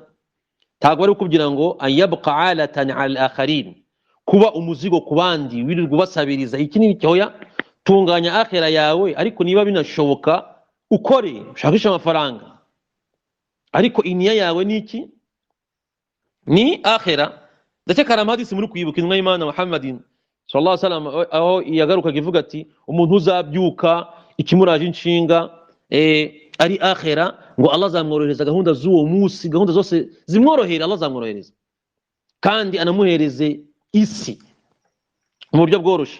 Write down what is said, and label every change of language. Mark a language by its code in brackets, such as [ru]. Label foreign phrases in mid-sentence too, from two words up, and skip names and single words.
[rw] Ntabwo bari kukubwira ngo [ar] أن يبقى عالة على الآخرين, [rw] kuba umuzigo ku bandi wirirwa ubasabiriza iki n'iki. Hoya, tunganya akhira yawe, ariko niba binashoboka ukore, ushakisha amafaranga, ariko iniya yawe niki? Ni akhira. Ndakeka hari amahadisi muri kwibuka intumwa y'Imana Muhammadin [ar] صلى الله عليه وسلم [rw] aho yagaruka ivuga ati umuntu uzabyuka ikimuraje inshinga ari akhira, ngo Allah azamworohereza gahunda z'uwo munsi, gahunda zose zimworohera, Allah azamworohereza kandi anamuhereze isi mu buryo bworoshe.